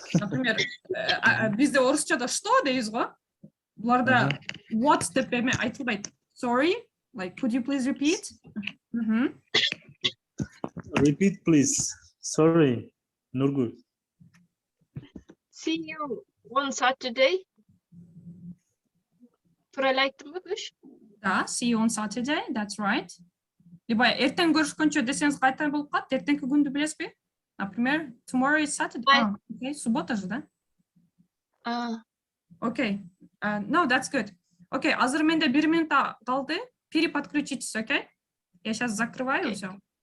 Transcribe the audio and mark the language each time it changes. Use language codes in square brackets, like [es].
[ru] Например, [ky] бизде орусчада что дейбиз го? Буларда what деп эме айтылбайт. [en] Sorry, like could you please repeat? Repeat, please. Sorry, Nurgul. See you on Saturday. [ky] Туралы айттым ба көш? [en] Да, see you on Saturday, that's right. [ky] Либо эртең көрүшкөнчө десеңиз кайта болуп калат, эртеңки күндү билесизби? [ru] Например, [en] tomorrow is Saturday. [ky] Okay, суббота же, да? [en] Okay, no, that's good. [ky] Okay, азыр менде 1 минут калды. [ru] Переподключитесь, [ky] okay? [ru] Я сейчас закрываю все.